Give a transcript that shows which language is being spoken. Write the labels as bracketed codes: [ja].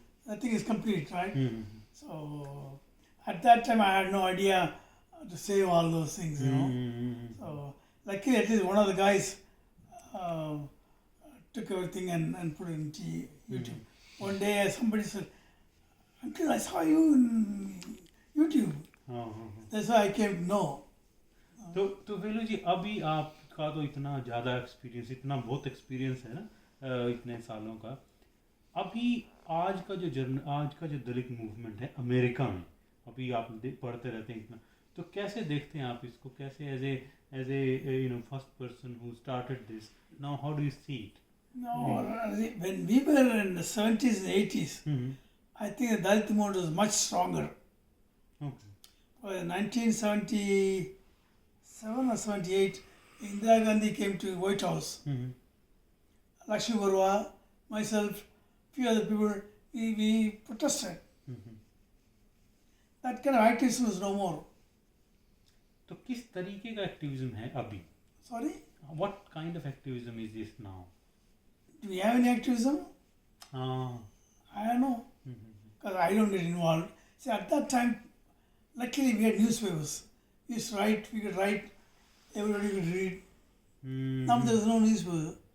[en] I think it's complete, right? So at that time I had no idea to save all those things, you know. So luckily at least one of the guys took everything and put it into YouTube. One day somebody said, "Uncle, I saw you in YouTube." That's why I came to know. [hi] तो वेलू जी अभी आपका तो इतना ज़्यादा experience, इतना बहुत experience है ना इतने सालों का. अभी आज का जो दलित मूवमेंट है अमेरिका में, अभी आप पढ़ते रहते हैं इतना, तो कैसे देखते हैं आप इसको? [en] कैसे as a first person who started this, now how do you see it? No, when we were in the 70s and 80s, I think the Dalit movement was much stronger. In 1977 or 78, Indira Gandhi came to White House. Lakshmi Barua, myself, few other people, we protested. That kind of activism is no more. [hi] तो किस तरीके का activism है अभी? [en] Sorry? What kind of activism is this now? Do we have any activism? I don't know. Because I don't get involved. See, at that time, luckily we had newspapers. We used to write, we could write, everybody could read. Now there's no newspaper.